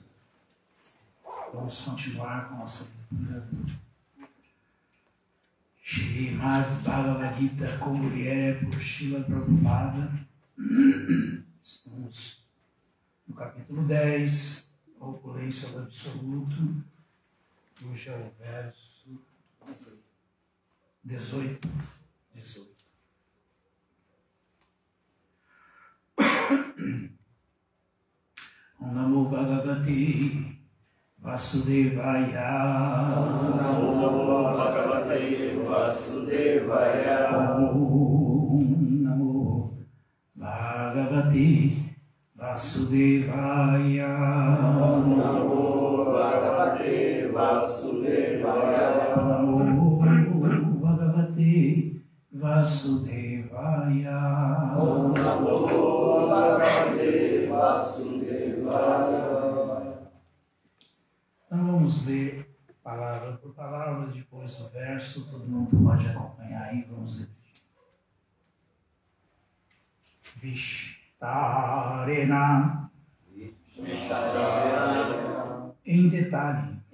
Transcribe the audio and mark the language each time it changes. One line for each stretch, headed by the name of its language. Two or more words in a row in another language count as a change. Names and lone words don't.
Portuguese: Vamos continuar com a nossa leitura do Srimad Bhagavad Gita como ele é por Srila Prabhupada. Estamos no capítulo 10, a opulência do absoluto. Hoje é o verso 18.
Sanskrit: Om Namo Bhagavate Vasudevaya. Om Namo Bhagavate Vasudevaya. Om Namo Bhagavate Vasudevaya. Om Namo Bhagavate Vasudevaya. Om Namo Bhagavate Vasudevaya. Om Namo Bhagavate Vasudevaya.
Portuguese: Então vamos ler palavra por palavra, depois o verso, todo mundo pode acompanhar aí, vamos repetir.
Sanskrit: Vishtarena.
Portuguese: Em detalhe.